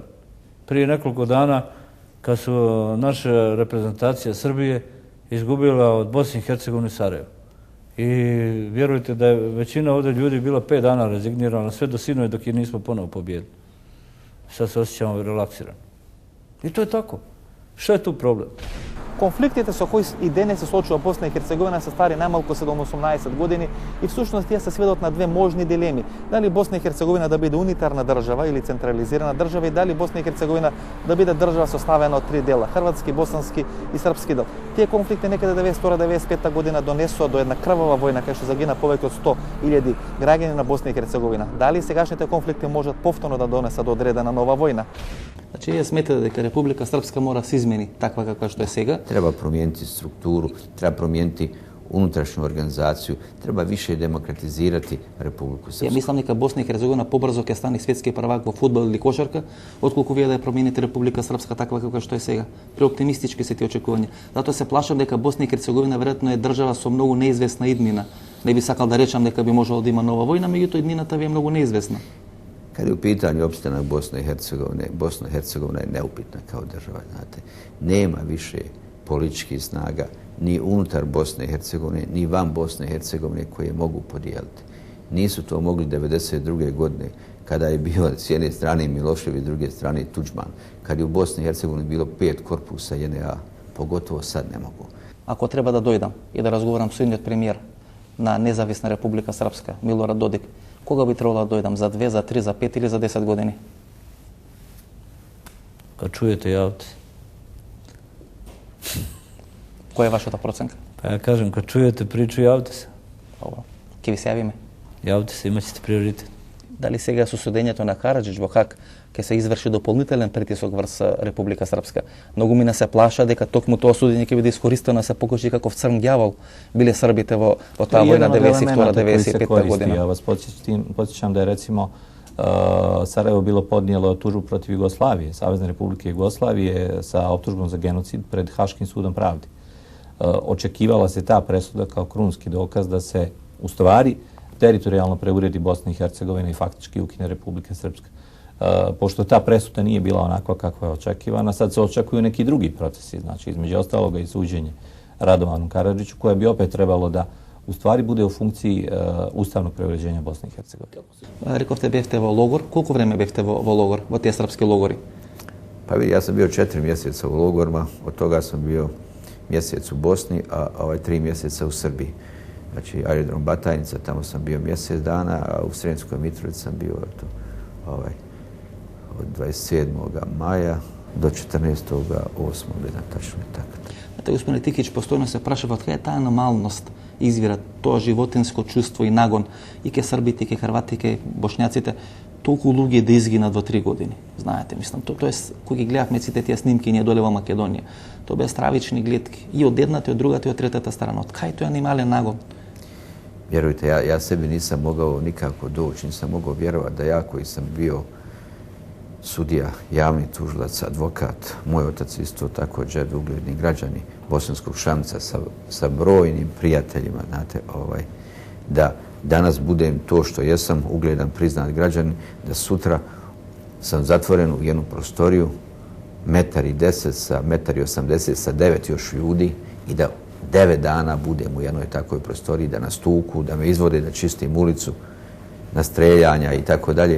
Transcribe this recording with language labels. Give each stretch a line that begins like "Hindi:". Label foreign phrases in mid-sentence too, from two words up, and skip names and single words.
Serbian: Prije nekoliko dana, kad su naša reprezentacija Srbije izgubila od Bosne i Hercegovine Sarajevo. I vjerujte da je većina ovdje ljudi bila 5 dana rezignirana, sve do sinovi dok je nismo ponovo pobijedili. Sad se osjećamo relaksirano. I to je tako. Šta je tu problem?
Macedonian: Конфликтите со кои и денес се соочува Босна и Херцеговина се стари најмалку 17-18 години и всушност тие се сведат на две можни дилеми. Дали Босна и Херцеговина да биде унитарна држава или централизирана држава и дали Босна и Херцеговина да биде држава составена од 3 дела, хрватски, босански и српски дел. Тие конфликти некаде 92-95 година донесоа до една крвава војна кај што загина повеќе од 100.000 граѓани на Босна и Херцеговина. Дали сегашните конфликти можат повторно да донесат до одредена нова војна? Значи, вие сметате дека Република Српска мора се измени таква каква што е сега?
Bosnian: Treba promijeniti strukturu, treba promijeniti unutrašnju organizaciju, treba više demokratizirati Republiku Srpsku.
Serbian: Ja mislim
Macedonian: дека Босна и Херцеговина побрзо ќе стане светски првак во фудбал или кошарка, отколку вие да ја промените Република Српска таква каква што е сега. Преоптимистички се тие очекувања. Затоа се плашам дека Босна и Херцеговина веројатно е држава со многу неизвестна иднина. Не би сакал да речам дека би можело да има нова војна, меѓутоа иднината ви е многу неизвестна.
Bosnian: Kad je u pitanju opstanak Bosne i Hercegovine, Bosna i Hercegovina je neupitna kao država, znate. Nema više političkih snaga ni unutar Bosne i Hercegovine, ni van Bosne i Hercegovine koje mogu podijeliti. Nisu to mogli 1992. godine kada je bio s jedne strane Milošević, s druge strane Tuđman. Kad je u Bosni i Hercegovini bilo 5 korpusa JNA, pogotovo sad ne mogu.
Macedonian: Ако треба да дојдам и да разговарам с идниот премиер на независна Република Српска, Милорад Додик, кога би требало да дојдам? За 2, за 3, за 5 или за 10 години?
Serbian: Kad čujete, javite.
Macedonian: Која е вашата проценка?
Serbian: Pa ja kažem, kad čujete priču, javite se.
Macedonian: Добро. Ке ви се јавиме.
Serbian: Javite se, imat ćete prioritet.
Macedonian: Дали сега со судењето на Караджич во Хаг ќе се изврши дополнителен притисок врз Република Српска? Многу мина се плаша дека токму тоа судење ќе биде искористено да се покажи каков црн ѓавол биле србите во таа војна 92-95 година.
Serbian: Ja vas podsjećam da je recimo Sarajevo bilo podnijelo tužbu protiv Jugoslavije, Savezne Republike Jugoslavije sa optužbom za genocid pred Haškim sudom pravde. Očekivala se ta presuda kao krunski dokaz da se u stvari teritorijalno preuredi Bosna i Hercegovina i faktički ukine Republika Srpska. Pošto ta presuda nije bila onakva kakva je očekivana, sad se očekuju neki drugi procesi, znači između ostaloga i suđenje Radovanu Karadžiću, koje bi opet trebalo da u stvari bude u funkciji ustavnog preuređenja Bosne i Hercegovine.
Macedonian: Рековте бевте во логор. Колку време бевте во логор, во тие српски логори?
Bosnian: Pa vidi, ja sam bio 4 mjeseca u logorima, od toga sam bio mjesec u Bosni, a 3 mjeseca u Srbiji. Znači, aerodrom Batajnica, tamo sam bio mjesec dana, a u Sremskoj Mitrovici sam bio od 27. maja do 14.8. tačno je tako. Znate,
Macedonian: господин Тикич постојано се прашува од кај е таа нормалност извира, тоа животинско чувство и нагон и ке србите, и ке хрвати, и ке бошњаците, толку луѓе да изгинат во 3 години. Знаете, мислам, тоа е, кој ги гледавме сите тие снимки ние доле во Македонија, тоа беа стравични гледки и од едната, и од другата, и од третата страна. Од кај тој анимален нагон?
Bosnian: Vjerujte, ja sebi nisam mogao nikako doći, nisam mogao vjerovati da ja koji sam bio sudija, javni tužilac, advokat, moj otac isto također ugledni građani Bosanskog Šamca sa brojnim prijateljima, znate, da danas budem to što jesam, ugledan, priznat građanin, da sutra sam zatvoren u jednu prostoriju 1,10 m sa 1,80 m sa 9 još ljudi i da 9 dana budem u jednoj takvoj prostoriji, da nas tuku, da me izvode, da čistim ulicu, na streljanja i tako dalje.